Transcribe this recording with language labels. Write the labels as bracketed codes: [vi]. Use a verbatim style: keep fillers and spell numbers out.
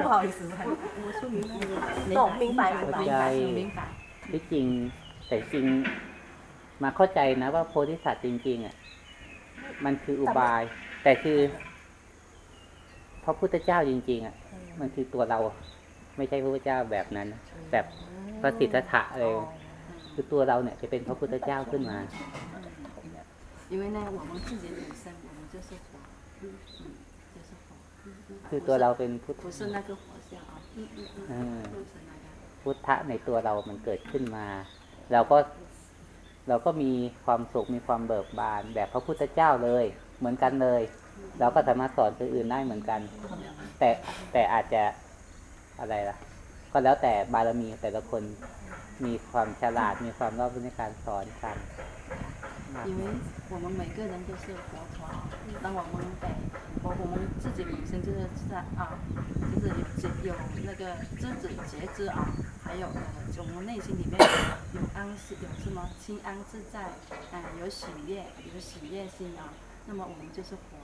[zh] 不好意思，我说明懂明白明白明白。 [th] ที่จริงแต่จริงมาเข้าใจนะว่าโพธิสัตว์จริงๆอ่ะมันคืออุบายแต่คือพระพุทธเจ้าจริงๆอ่ะมันคือตัวเราไม่ใช่พระพุทธเจ้าแบบนั้นแบบพระสิทธัตถะเลยคือตัวเราเนี่ยจะเป็นพระพุทธเจ้าขึ้นมา [zh] 因为呢我们自己本身我们就是佛嗯嗯就是佛 [th] คือตัวเราเป็นพุทธ [zh] 不是那个佛像啊嗯嗯嗯 [th] พุทธะในตัวเรามันเกิดขึ้นมาเราก็เราก็มีความสุขมีความเบิกบานแบบพระพุทธเจ้าเลยเหมือนกันเลยเราก็สามารถสอนคนอื่นได้เหมือนกันแต่แต่อาจจะอะไรล่ะก็แล้วแต่บารมีแต่ละคนมีความฉลาดมีความรอบรู้ในการสอนกัน [zh] 因为我们每个人都是佛陀那我们得我我们自己本身就是在啊就是有有那个知止觉知啊还有我们内心里面有安息有什么心安自在啊有喜悦有喜悦心啊那么我们就是佛